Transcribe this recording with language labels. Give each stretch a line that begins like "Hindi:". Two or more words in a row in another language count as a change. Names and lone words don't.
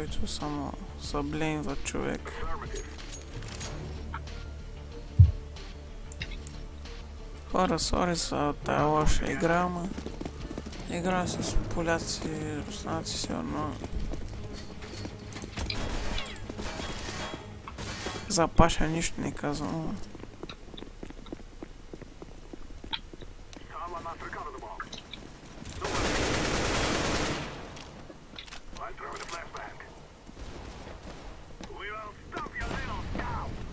Bulgarian: които само съблейнват човек. Хора, сори за тая лоша игра, ама игра с поляци, руснаци сигурно. За Паша нищо не казвам.
English: Someone must recover the ball. I'm throwing a flashbang. We will stop you, little scout.